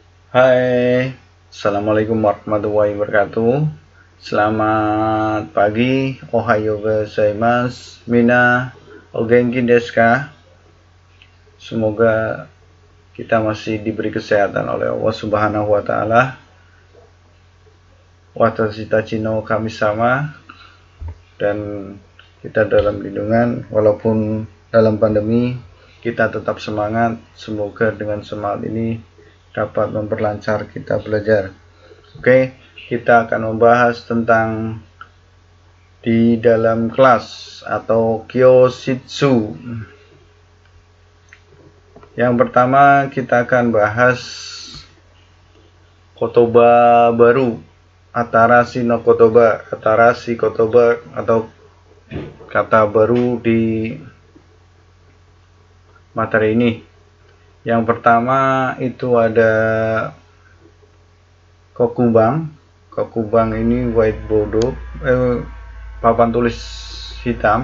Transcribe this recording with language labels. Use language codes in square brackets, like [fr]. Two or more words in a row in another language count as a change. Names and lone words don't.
[ar] Hai, السلام عليكم ورحمة الله وبركاته. [id] Selamat pagi, [ja] おはようございます、みな、お元気ですか? [id] Semoga kita masih diberi kesehatan oleh [ar] الله سبحانه وتعالى. [ja] 私たちの神様, [id] dan kita dalam lindungan walaupun dalam pandemi kita tetap semangat. Semoga dengan semangat ini dapat memperlancar kita belajar. Oke, kita akan membahas tentang di dalam kelas atau kyoshitsu. Yang pertama kita akan bahas kotoba baru, [ja] 新しいの言葉、新しい言葉 [id] atau kata baru di materi ini. Yang pertama itu ada kokubang. Kokubang ini whiteboard, papan tulis hitam.